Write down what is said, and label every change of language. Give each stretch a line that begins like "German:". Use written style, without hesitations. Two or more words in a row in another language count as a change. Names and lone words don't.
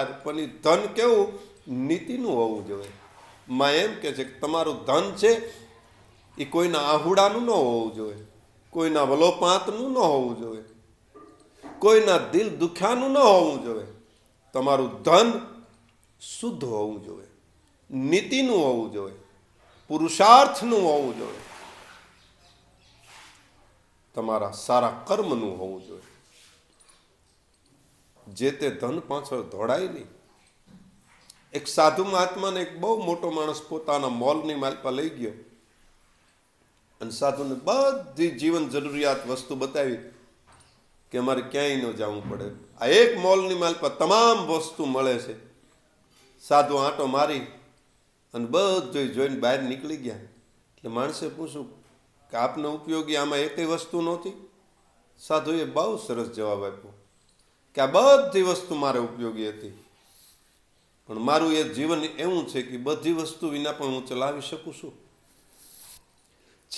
Gujarati: પણ ઈ ધન કેવું નીતિનું હોવું જોઈએ. માં એમ કહે છે કે તમારું ધન છે ઈ કોઈના આહુડાનું ન હોવું જોઈએ, કોઈના વલોપાંતનું ન હોવું જોઈએ, કોઈના દિલ દુખ્યાનું ન હોવું જોઈએ। તમારું ધન શુદ્ધ હોવું જોઈએ, નીતિનું હોવું જોઈએ, પુરુષાર્થનું હોવું જોઈએ, તમારા સારા કર્મનું હોવું જોઈએ। જે તે ધન પાછળ દોડાય નહીં। એક સાધુ મહાત્મા ને એક બહુ મોટો માણસ પોતાના મૉલની માલપા લઈ ગયો અને સાધુને બધી જીવન જરૂરિયાત વસ્તુ બતાવી કે અમારે ક્યાંય ન જાવું પડે। આ એક મૉલની માલપા તમામ વસ્તુ મળે છે. સાધુ આંટો મારી અને બધું જોઈને બહાર નીકળી ગયા। એટલે માણસે પૂછ્યું કે આપને ઉપયોગી આમાં એકેય વસ્તુ નહોતી? સાધુએ બહુ સરસ જવાબ આપ્યો કે આ બધી વસ્તુ મારે ઉપયોગી હતી, પણ મારું એ જીવન એવું છે કે બધી વસ્તુ વિના પણ હું ચલાવી શકું છું।